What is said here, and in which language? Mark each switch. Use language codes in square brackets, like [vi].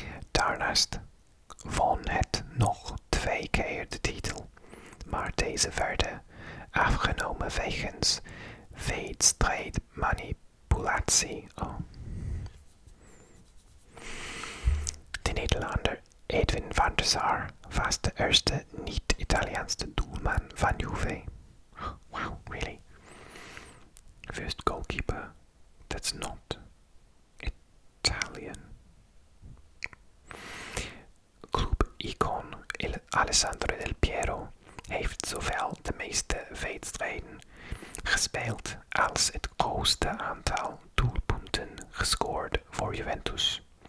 [nl] Daarnaast won het nog 2 keer de titel, maar deze werden afgenomen wegens wedstrijdmanipulatie. De Nederlander Edwin van der Sar was de eerste niet-Italiaanse doelman van Juve. [en] Wow, really? First goalkeeper that's not Italian. [nl] Club-icoon Alessandro Del Piero heeft zowel de meeste wedstrijden gespeeld als het grootste aantal doelpunten gescoord voor Juventus.